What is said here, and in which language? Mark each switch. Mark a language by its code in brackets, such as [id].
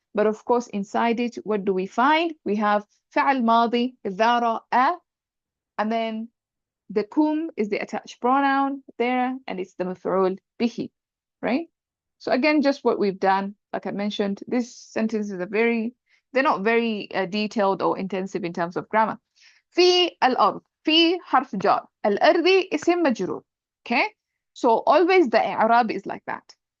[en] But of course, inside it, what do we find? We have [ar] فعل ماضي ذا رأى, [en] and then the kum is the attached pronoun there, and it's the مفعول به, right? So again, just what we've done, like I mentioned, this sentence is they're not very detailed or intensive in terms of grammar. [ar] في الأرض في حرف جار الأرض اسم مجرور. [en] Okay, so always the إعراب is like that.